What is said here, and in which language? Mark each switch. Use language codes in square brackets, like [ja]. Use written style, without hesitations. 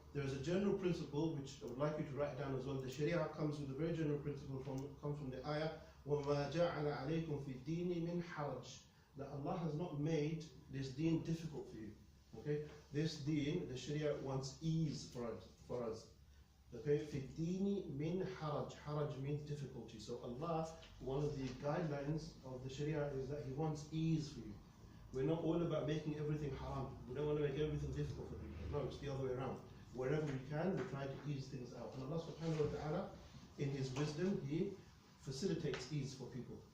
[en] There is a general principle which I would like you to write down as well. The Sharia comes with a very general principle comes from the ayah, [ar] وَمَا جَعَلَ عَلَيْكُمْ فِي الدِّينِ مِنْ حَرَجٍ, [en] that Allah has not made this deen difficult for you. Okay, this deen, the Sharia wants ease for us. [ar] Okay, فِي الدِّينِ مِنْ حَرَجٍ. [en] Haraj means difficulty. So Allah, one of the guidelines of the Sharia is that He wants ease for you. We're not all about making everything haram. We don't want to make everything difficult for people. No, it's the other way around. Wherever we can, we try to ease things out. And Allah subhanahu wa ta'ala, in His wisdom, He facilitates ease for people.